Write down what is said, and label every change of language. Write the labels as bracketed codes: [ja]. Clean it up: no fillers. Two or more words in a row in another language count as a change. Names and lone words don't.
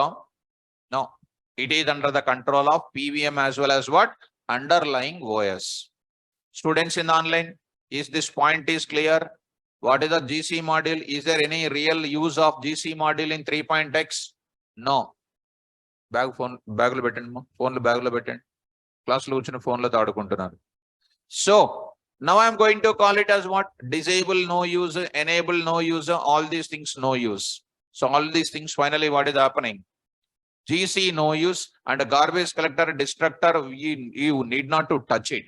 [en] No, it is under the control of PVM as well as what? Underlying OS. Students in the online, is this point is clear? What is the GC module? Is there any real use of GC module in 3.x? No. Bag phone, [te] బ్యాగ్ లో పెట్టండి, ఫోన్ లో బ్యాగ్ లో పెట్టండి. క్లాస్ లో ఉంచిన ఫోన్ లో తాడుకుంటున్నారు. [en] So now I'm going to call it as what? Disable no use, enable no use, all these things no use. So all these things finally what is happening? GC no use and a garbage collector destructor, you need not to touch it.